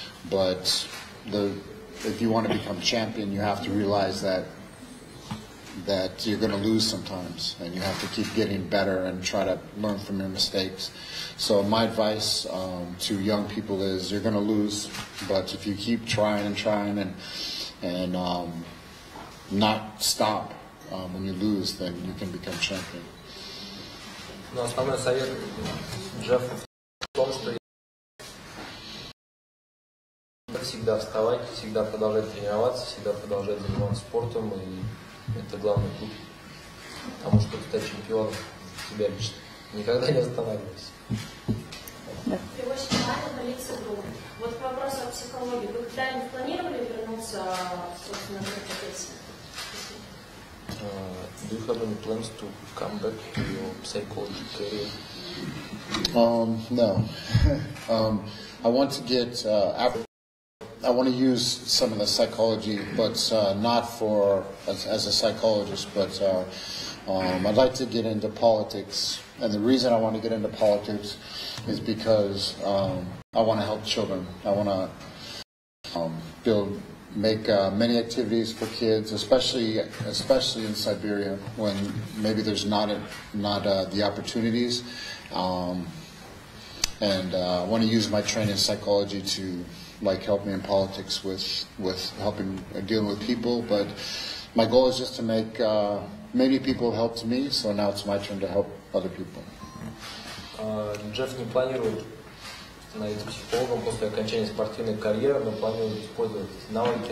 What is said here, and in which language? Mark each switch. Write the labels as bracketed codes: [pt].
[en] But if you want to become champion, you have to realize that you're going to lose sometimes, and you have to keep getting better and try to learn from your mistakes. So my advice to young people is you're going to lose, but if you keep trying and not stop when you lose, then you can become champion. [ru] Но основной совет Джеффа в том, что всегда вставать, всегда продолжать тренироваться, всегда продолжать заниматься спортом, и это главный путь. Потому что стать чемпионом тебя лично. Никогда не останавливайся. Ты очень рада болеть с игру. Вот к вопросу о психологии. Вы когда-нибудь планировали вернуться, собственно, к профессии? [en] Do you have any plans to come back to your psychology career? No. I want to get I want to use some of the psychology, but not for as a psychologist, but I'd like to get into politics. And the reason I want to get into politics is because I want to help children. I want to make many activities for kids, especially in Siberia, when maybe there's not the opportunities. And I want to use my training in psychology to help me in politics with helping dealing with people. But my goal is just to make many people help me. So now it's my turn to help other people. [ru] Джефф не планирует становиться психологом после окончания спортивной карьеры, но планирует использовать эти навыки.